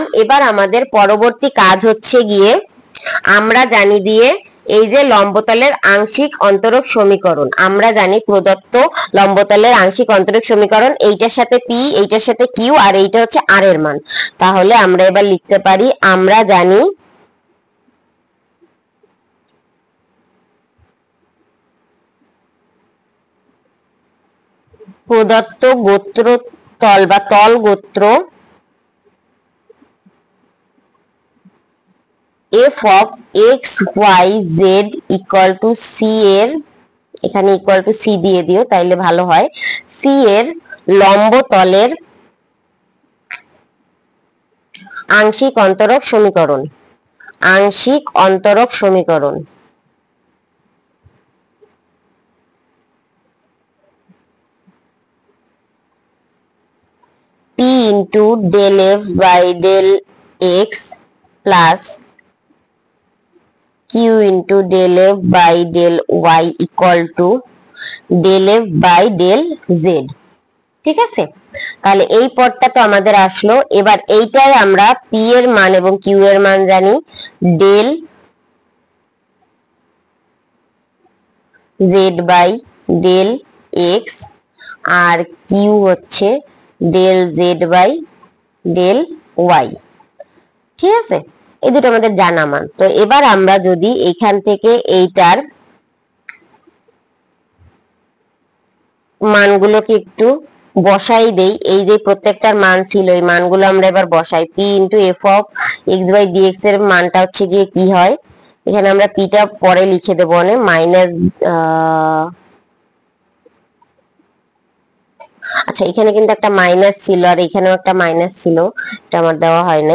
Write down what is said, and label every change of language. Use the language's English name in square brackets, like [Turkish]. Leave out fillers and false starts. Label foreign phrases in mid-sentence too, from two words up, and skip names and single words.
[Bangla] এবার আমাদের পরবর্তী কাজ হচ্ছে গিয়ে আমরা জানি দিয়ে এই যে লম্বতলের আংশিক অন্তরক সমীকরণ, আমরা জানি প্রদত্ত লম্বতলের আংশিক অন্তরক সমীকরণ, এইটার সাথে পি, এইটার সাথে কিউ, আর এইটা হচ্ছে আর এর মান। তাহলে আমরা এবার লিখতে পারি, আমরা জানি প্রদত্ত গোত্র তল বা তল গোত্র [English] f of x y z equal to c [Bangla] এর, এখানে [English] equal to c [Bangla] দিয়ে দিও তাইলে ভালো হয়, সি এর লম্ব তলের আংশিক অন্তরক সমীকরণ, আংশিক অন্তরক সমীকরণ [English] p into del f by del x plus q into del f by del y equal to del f by del z, [Bangla] ঠিক আছে। তাহলে এই পদটা তো আমাদের আসলো। এবার এইটাই আমরা p এর মান এবং q এর মান জানি, [English] del z by del x [Bangla] আর q হচ্ছে [English] del z by del y, [Bangla] ঠিক আছে। এই দুটো আমাদের জানা মান। তো এবার আমরা যদি এখান থেকে এইটার মানগুলোকে একটু বসাই দেই, এই যে প্রত্যেকটার মান ছিল এই মানগুলো আমরা এবার বসাই, [English] p into f of x by dx [Bangla] এর মানটা হচ্ছে গিয়ে কি হয়, এখানে আমরা পিটা পরে লিখে দেবো, মানে মাইনাস, আচ্ছা এখানে কিন্তু একটা মাইনাস ছিল আর এখানেও একটা মাইনাস ছিল, এটা আমার দেওয়া হয় নাই।